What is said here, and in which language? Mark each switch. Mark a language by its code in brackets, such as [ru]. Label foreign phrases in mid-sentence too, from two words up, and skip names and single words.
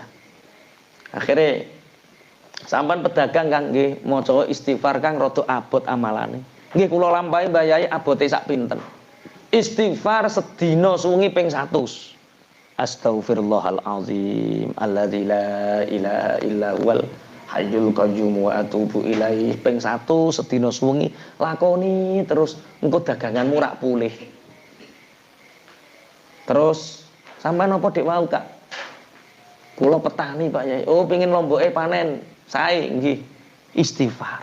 [jv] Akhirnya sampean pedagang Kang nggih maca istighfar Kang rada abot amalane. Nggih kula lampahi Mbah Yai abote sak pinten. Istighfar sedina suwengi ping 100. [ar] أستغفر الله العظيم الذي لا إله إلا هو الحي القيوم وأتوب إليه [jv] ping 1 sedina suwengi lakoni terus engko daganganmu rak pulih. Terus sampean apa dik wau Kak? Kula petani Pak Yai. Oh pengin lomboke panen. Sae nggih. Istighfar.